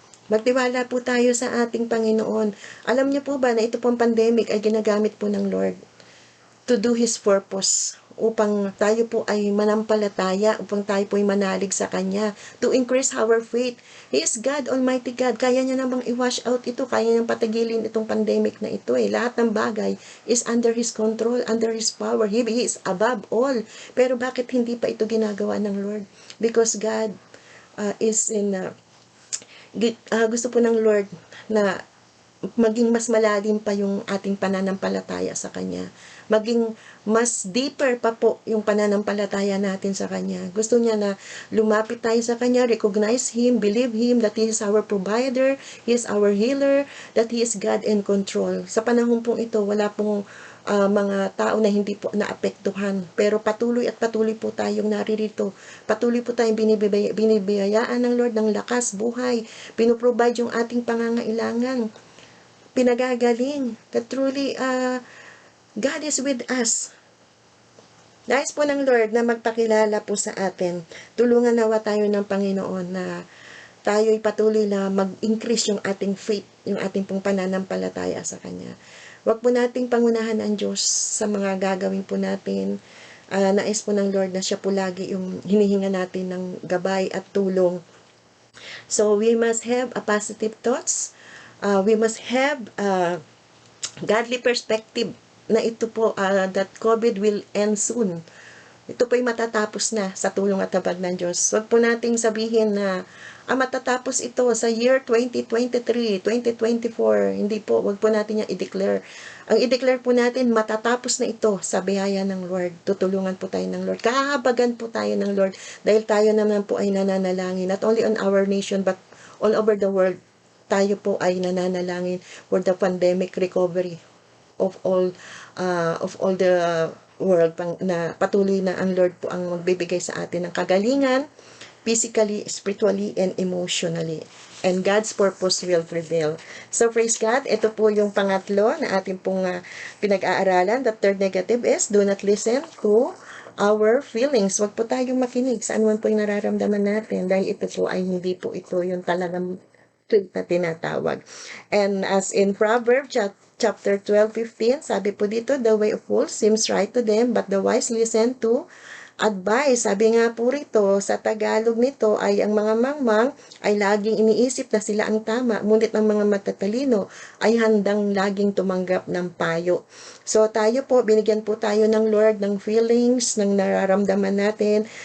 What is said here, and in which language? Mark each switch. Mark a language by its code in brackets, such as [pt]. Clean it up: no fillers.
[tl] Magtiwala po tayo sa ating Panginoon. Alam niyo po ba na ito pong pandemic ay ginagamit po ng Lord [en] to do His purpose, [tl] upang tayo po ay manampalataya, upang tayo po ay manalig sa Kanya, [en] to increase our faith. He is God, Almighty God. [tl] Kaya niya namang i-wash out ito, kaya niyang patagilin itong pandemic na ito eh. Lahat ng bagay [en] is under His control, under His power. He is above all. [tl] Pero bakit hindi pa ito ginagawa ng Lord? [en] Because God is in, [tl] gusto po ng Lord na maging mas malalim pa yung ating pananampalataya sa Kanya. Maging mas deeper pa po yung pananampalataya natin sa Kanya. Gusto niya na lumapit tayo sa Kanya, [en] recognize Him, believe Him, that He is our provider, He is our healer, that He is God in control. [tl] Sa panahon pong ito, wala pong mga tao na hindi po naapektuhan. Pero patuloy po tayong naririto. Patuloy po tayong binibiyayaan ng Lord ng lakas, buhay. Pinoprovide yung ating pangangailangan. Pinagagaling. [en] That truly, God is with us. [tl] Nais po ng Lord na magpakilala po sa atin. Tulungan nawa tayo ng Panginoon na tayo'y patuloy na mag-increase yung ating faith, yung ating pong pananampalataya sa Kanya. Huwag po nating pangunahan ang Diyos sa mga gagawin po natin. Nais po ng Lord na siya po lagi yung hinihinga natin ng gabay at tulong. [en] So we must have a positive thoughts. We must have godly perspective [tl] na ito po, [en] that COVID will end soon. [tl] Ito po'y matatapos na sa tulong at habag ng Diyos. Huwag po nating sabihin na matatapos ito sa year 2023, 2024. Hindi po, huwag po natin yung i-declare. Ang i-declare po natin, matatapos na ito sa biyaya ng Lord. Tutulungan po tayo ng Lord. Kahabagan po tayo ng Lord dahil tayo naman po ay nananalangin. [en] Not only on our nation but all over the world. [tl] Tayo po ay nananalangin [en] for the pandemic recovery of all the world, [tl] na patuloy na ang Lord po ang magbibigay sa atin ng kagalingan, [en] physically, spiritually, and emotionally. And God's purpose will prevail. So praise God, [tl] ito po yung pangatlo na ating pong pinag-aaralan. [en] The third negative is, do not listen to our feelings. [tl] Huwag po tayong makinig sa anuman po yung nararamdaman natin, dahil ito po ay hindi po ito yung talagang truth na tinatawag. [en] And as in Proverbs chapter 12:15, [tl] sabi po dito, [en] the way of fools seems right to them, but the wise listen to advice. [tl] Sabi nga po rito, sa Tagalog nito ay ang mga mangmang ay laging iniisip na sila ang tama, ngunit ang mga matatalino ay handang laging tumanggap ng payo. So tayo po, binigyan po tayo ng Lord ng feelings, ng nararamdaman natin.